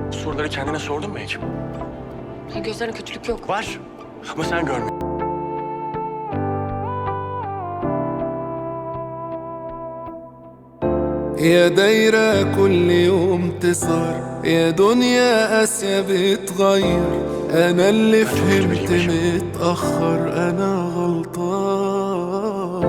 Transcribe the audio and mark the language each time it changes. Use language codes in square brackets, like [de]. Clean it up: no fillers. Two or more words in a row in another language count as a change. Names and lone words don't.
[tr] soruları kendine sordun mu hiç? Gözlerine kötülük yok. Var. Ama sen görmüyorsun. [ar] يا دايرة كل يوم تصغر، يا دنيا قاسية بتغير. أنا اللي فهمت متأخر، أنا غلطان.